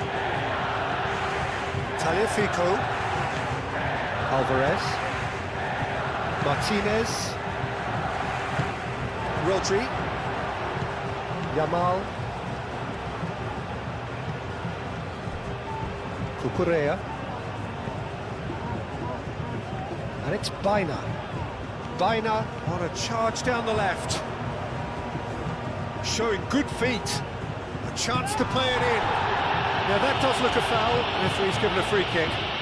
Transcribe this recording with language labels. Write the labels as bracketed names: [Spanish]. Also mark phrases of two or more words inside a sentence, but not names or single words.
[English] Tagliafico. Alvarez. Martinez. Rodri. Yamal. Cucurella. And it's Baina. Baina on a charge down the left. Showing good feet. A chance to play it in. Now that does look a foul. Referee's given a free kick.